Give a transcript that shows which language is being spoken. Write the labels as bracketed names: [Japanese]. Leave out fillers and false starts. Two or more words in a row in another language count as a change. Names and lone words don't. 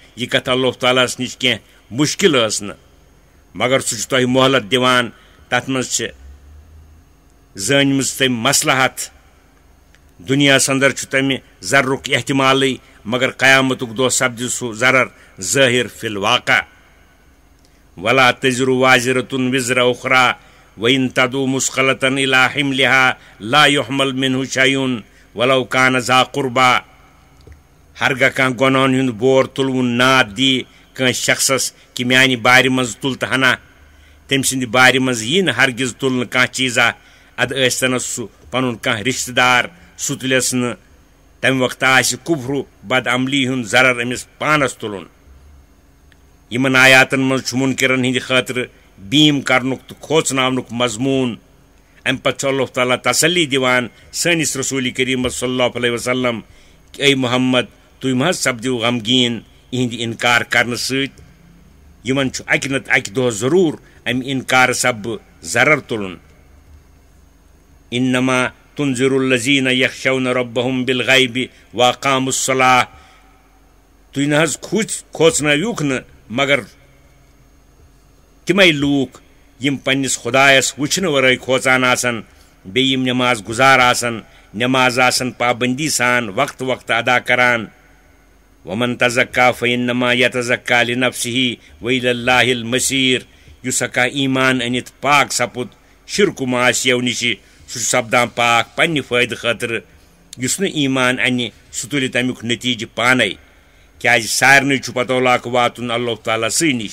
[Kashmiri] یہِ کتھ اللہ تعالیٰ ہس نِش کینٛہہ مُشکل ٲس نہٕ، مگر سُہ چھُ تۄہہِ مۄہلت دِوان. تتھ منٛز چھِ زٲنۍمٕژ تٔمۍ مصلحت. دُنیاہس اندر چھُ تمہِ ضررُک احتمالٕے، مگر قیامتُک دۄہ سپدِ سُہ ضرر ظٲہر [Arabic] فی الواقع. ولا تزر وازرة وزر أخرى وإن تدعو مثقلة إلى حملها لا يحمل منه شيء ولو كان ذا قربى. [Kashmiri] ہرگاہ کانٛہہ گۄنہن ہُنٛد بور تُلوُن ناد دی کٲنٛسہِ شخصس کہِ میانہِ بارِ منٛز تُل تہٕ ہنا، تٔمۍ سٕنٛدِ بارِ منٛز یی نہٕ ہرگز تُلنہٕ کانٛہہ چیٖزا. ادٕ ٲسۍتنس سُہ پنُن کانٛہہ رشتہٕ دار، سُہ تُلٮ۪س نہٕ. تمہِ وقتہٕ آسہِ کُفرُ بد عملی ہُنٛد ضرر أمِس پانس تُلُن. یِمن آیاتن منٛز چھُ مُنکِرن ہٕنٛدِ خٲطرٕ بیٖم کرنُک تہٕ کھوژناونُک مضموٗن. امہِ پتہٕ چھُ اللہ تعالیٰ تسلی دِوان سٲنِس رسوٗلِ کریٖمس [Arabic] صلی اللہ علیہ وسلم [Kashmiri] کہِ اے محمد تُہۍ مہ حظ سپدِو غمگیٖن یِہنٛدِ انکار کرنہٕ سۭتۍ. یِمن چھُ اکہِ نتہٕ اکہِ دۄہ ضروٗر امہِ انکار سببہٕ ضرر تُلُن. [Arabic] انما تنذر الذین یخشون ربهم بالغیب واقاموا الصلاة. [Kashmiri] تُہۍ نہ حظ کھوژنٲوِوکھ نہٕ مگر تِمے لوٗکھ یِم پننِس خۄدایس وٕچھنہٕ ورٲے کھوژان آسن، بیٚیہِ یِم نٮ۪ماز گُزار آسن، نٮ۪ماز آسن پابندی سان وقتہٕ وقتہٕ ادا کران. [Arabic] ومن تزکا فإنما یتزکا لنفسہ وإلی اللہ المصیر. [Kashmiri] یُس ہا کانٛہہ ایمان أنِتھ پاک سپُد شرکو معاصیو نِشہِ سُہ چھُ سپدان پاک پننہِ فٲیدٕ خٲطرٕ. یُس نہٕ ایمان انہِ سُہ تُلہِ تمیُک نتیٖجہٕ پانے. کیازِ سارنٕے چھُ پتولاک واتُن اللہ تعالیٰ سٕے نِش.